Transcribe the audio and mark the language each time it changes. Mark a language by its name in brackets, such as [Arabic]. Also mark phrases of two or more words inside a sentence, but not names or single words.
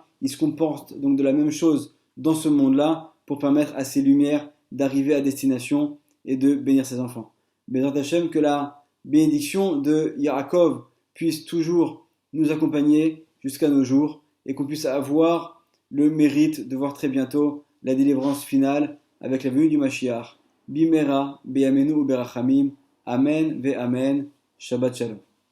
[French] Il se comporte donc de la même chose dans ce monde-là pour permettre à ces lumières d'arriver à destination et de bénir ses enfants. [Hebrew] בעזרת השם, [French] que la bénédiction de Yaakov puisse toujours nous accompagner jusqu'à nos jours et qu'on puisse avoir le mérite de voir très bientôt la délivrance finale avec la venue du Mashiach. [Hebrew] במהרה, בימינו ברחמים. אמן ואמן. שבת שלום.